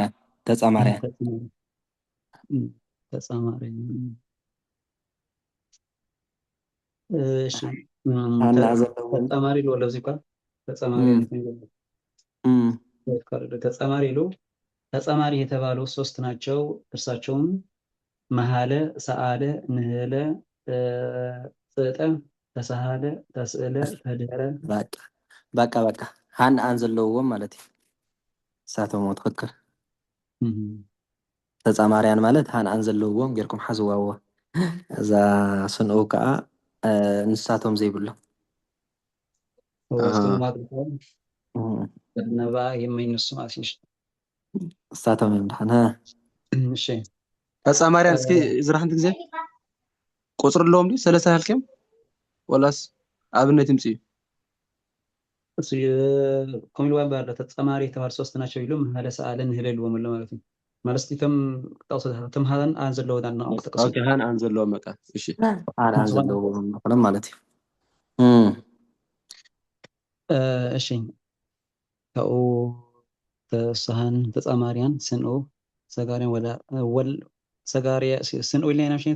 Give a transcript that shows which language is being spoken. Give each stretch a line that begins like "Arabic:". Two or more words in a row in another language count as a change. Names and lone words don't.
Tigrinya: ተፃማርያ እሺ ተፃማሪ ኢሉ ወለዚ እኳ ተፃማሪ ኢሉ
Amharic: ተፃማሪ የተባሉ ሶስት ናቸው። እርሳቸውም
Geez: መሀለ፣ ሰአለ፣ ንህለ፣ ፅጠ፣ ተሳሃለ፣ ተስእለ፣ ተድህረ
Tigrinya: በቃ ሃንኣን ዘለውዎም ማለት እዩ እሳቶም ትክክል ተፃማርያን ማለት ሃንኣን ዘለውዎም ጌርኩም ሓዝዋዎ እዛ ስንኡ ከዓ ንሳቶም ዘይብሎም
Amharic: ነባ የማይነሱ ማለት
Tigrinya: እሳቶም እዮም ድሓን እሺ ተፃማርያን እስኪ ዝራሕንቲ ግዜ ቁፅር ኣለዎም ድዩ ሰለስተ ሃልክዮም ወላስ ኣብነት ይምፅ እዩ ከምኢልዋ
Amharic: ባለ ተፃማሪ የተባሉ ሶስት ናቸው
Tigrinya: ኢሉ
Geez: መሀለ፣ ሰአለ፣ ንህለ
Tigrinya: ኢልዎም ኣሎ ማለት እዩ ማለት እቶም እቶም ሃንኣን ዘለዎ ሃንኣን ዘለዎም በቃ እሺ ሃንኣን ዘለዎም ኮይኖም ማለት እዩ እሺ ካብኡ ተሳሃን ተፃማርያን ስንኡ ሰጋርያን ወል ሰጋርያ ስንኡ ኢልና ኢና ምሽኔታ